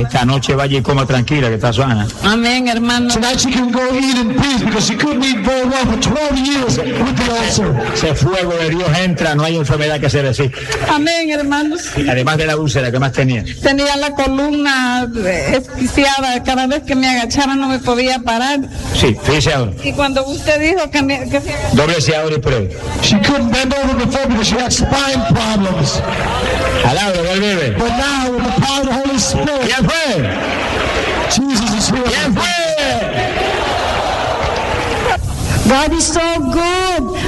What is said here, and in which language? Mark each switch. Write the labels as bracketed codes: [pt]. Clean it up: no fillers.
[es] Esta noche vaya y coma tranquila, que está sana. Amén, hermano. [en] Tonight she can go eat in peace because she couldn't eat very well for 12 years with the ulcer. [es] Ese fuego de Dios entra, no hay enfermedad que se resista. Amén, hermanos. Y además de la úlcera, ¿qué más tenía? Tenía la columna esquiciada. Cada vez que me agachaba no me podía parar. Sí, fíjese ahora. Y cuando usted dijo que me... Doblese ahora y pruebe. [en] She couldn't bend over before because she had spine problems. [es] Alabado, [en] but now, with the power of the Holy Spirit, [es] ¿quién fue? [en] Jesus is here. [es] ¿Quién fue? [en] God is so good.